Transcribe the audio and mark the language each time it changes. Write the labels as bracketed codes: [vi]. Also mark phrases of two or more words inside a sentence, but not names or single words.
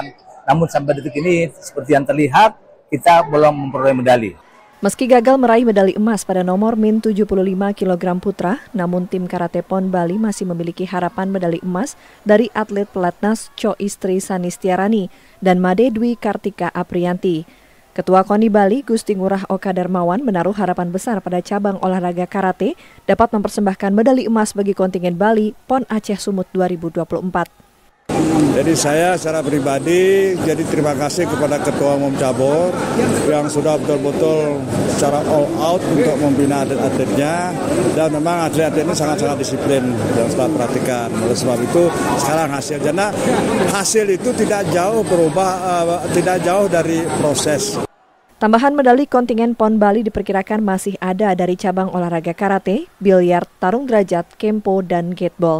[id] Namun sampai detik ini seperti yang terlihat kita belum memperoleh medali. Meski gagal meraih medali emas pada nomor min 75 kg putra, namun tim Karate PON Bali masih memiliki harapan medali emas dari atlet pelatnas Co Istri Sanistiarani dan Made Dwi Kartika Aprianti. Ketua KONI Bali, Gusti Ngurah Oka Darmawan, menaruh harapan besar pada cabang olahraga karate dapat mempersembahkan medali emas bagi kontingen Bali PON Aceh Sumut 2024. Jadi saya secara pribadi jadi terima kasih kepada Ketua Umum Cabur yang sudah betul-betul secara [en] all out [id] untuk membina atlet-atletnya, dan memang atlet-atlet ini sangat-sangat disiplin dan setelah perhatikan. Oleh sebab itu sekarang hasil itu tidak jauh berubah, tidak jauh dari proses. Tambahan medali kontingen PON Bali diperkirakan masih ada dari cabang olahraga karate, biliar, tarung derajat, kempo, dan gateball.